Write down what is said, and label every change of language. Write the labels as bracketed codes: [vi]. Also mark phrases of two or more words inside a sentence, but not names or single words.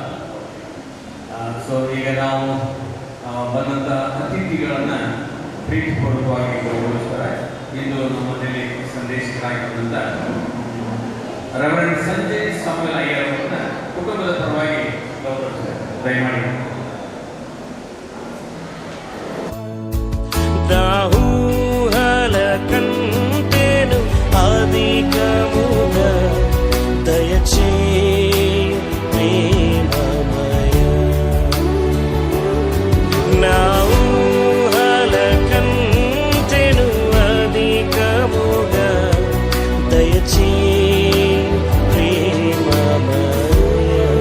[kn] ಸೊ ಈಗ ನಾವು ಬಂದಂಥ ಅತಿಥಿಗಳನ್ನು ಪ್ರೀತಿಪೂರ್ವಕವಾಗಿ ಗೌರವಿಸ್ತಾರೆ. ಇಂದು ನಮ್ಮಲ್ಲಿ ಸಂದೇಶಕರಾಗಿರುವಂಥ ರೆವರೆಂಡ್ ಸಂಜಯ್ ಸಾಮುಯಲ್ ಅಯ್ಯರ್ ಅವರನ್ನ ಕುಟುಂಬದ ಪರವಾಗಿ ಗೌರವಿಸ್ತಾರೆ. ದಯಮಾಡಿ. [te] దాహూహల కంటేను అధికముగా దయచేయు ప్రేమమయ. నా ఊహల కంటేను అధికముగా దయచేయు ప్రేమమయ.